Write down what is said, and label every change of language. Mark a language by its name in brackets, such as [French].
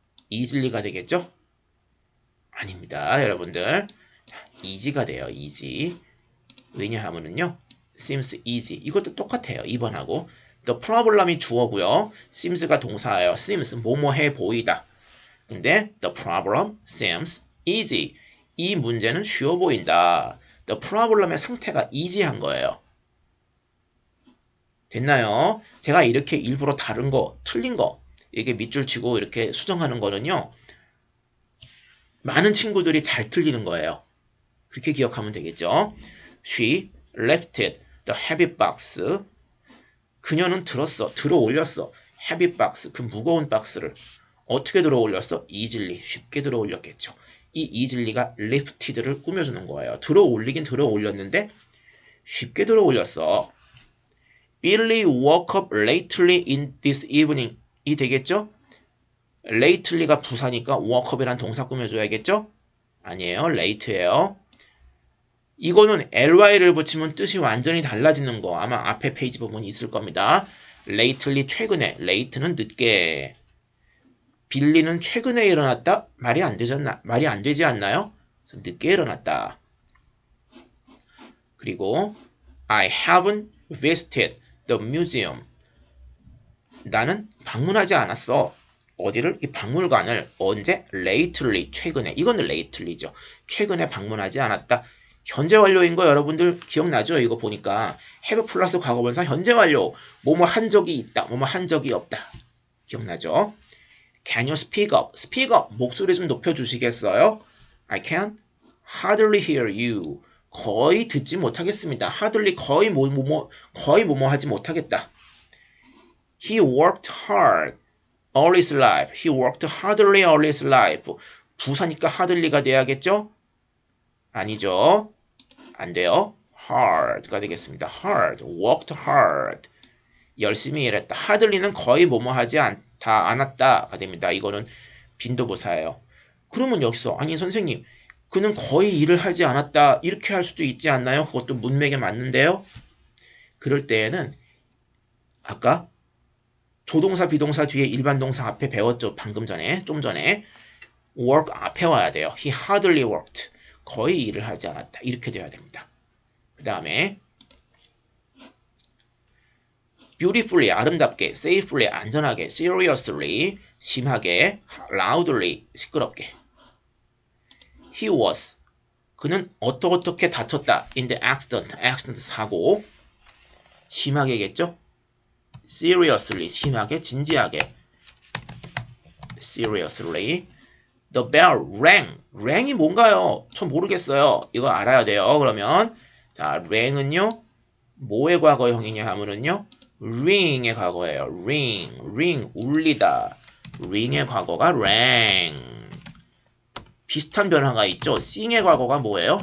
[Korean] easily가 되겠죠? 아닙니다. 여러분들. easy가 돼요. easy. 왜냐하면은요. [English] seems easy. [Korean] 이것도 똑같아요. 2번하고. The problem이 주어고요. seems가 동사예요. seems 뭐뭐해 보이다. [English] 근데 the problem seems easy. [Korean] 이 문제는 쉬워 보인다. The problem의 상태가 easy한 거예요. 됐나요? 제가 이렇게 일부러 다른 거, 틀린 거 이렇게 밑줄 치고 이렇게 수정하는 거는요. 많은 친구들이 잘 틀리는 거예요. 그렇게 기억하면 되겠죠? [English] She lifted the heavy box. [Korean] 그녀는 들어 올렸어. heavy box, 그 무거운 박스를. 어떻게 들어 올렸어? easily, 쉽게 들어 올렸겠죠. 이 easily가 lifted를 꾸며주는 거예요. 들어 올리긴 들어 올렸는데 쉽게 들어 올렸어. [English] Billy woke up lately in this evening. [Korean] 이 되겠죠? lately가 부사니까 woke up이란 동사 꾸며줘야겠죠? 아니에요. late예요. 이거는 ly를 붙이면 뜻이 완전히 달라지는 거 아마 앞에 페이지 부분이 있을 겁니다. lately 최근에, late는 늦게. 빌리는 최근에 일어났다? 말이 안 되지 않나요? 늦게 일어났다. [English] 그리고 I haven't visited the museum. [Korean] 나는 방문하지 않았어. 어디를? 이 박물관을 언제? lately, 최근에. 이거는 lately죠. 최근에 방문하지 않았다. 현재 완료인 거 여러분들 기억나죠? 이거 보니까 have 플러스 과거분사 현재 완료. 뭐뭐 한 적이 있다. 뭐뭐 한 적이 없다. 기억나죠? [English] Can you speak up? Speak up. [Korean] 목소리 좀 높여주시겠어요? [English] I can hardly hear you. [Korean] 거의 듣지 못하겠습니다. hardly 거의 뭐뭐 하지 못하겠다. [English] He worked hard all his life. He worked hardly all his life. [Korean] 부사니까 hardly가 돼야겠죠? 아니죠. 안 돼요. hard가 되겠습니다. hard, worked hard. 열심히 일했다. hardly는 거의 뭐뭐 하지 않았다가 됩니다. 이거는 빈도부사예요. 그러면 여기서 아니 선생님 그는 거의 일을 하지 않았다 이렇게 할 수도 있지 않나요? 그것도 문맥에 맞는데요. 그럴 때에는 아까 조동사 비동사 뒤에 일반 동사 앞에 배웠죠. 방금 전에 좀 전에 work 앞에 와야 돼요. [English] He hardly worked. [Korean] 거의 일을 하지 않았다. 이렇게 돼야 됩니다. 그 다음에 beautifully 아름답게, safely 안전하게, seriously 심하게, loudly 시끄럽게. He was 그는 어떻게 다쳤다. [English] in the accident 사고 심하게겠죠? [Korean] seriously 심하게, 진지하게. seriously the bell rang이 뭔가요? 전 모르겠어요. 이거 알아야 돼요. 그러면 자 rang은요 뭐의 과거형이냐 하면은요 ring의 과거예요. ring 울리다. ring의 과거가 rang. 비슷한 변화가 있죠. sing의 과거가 뭐예요?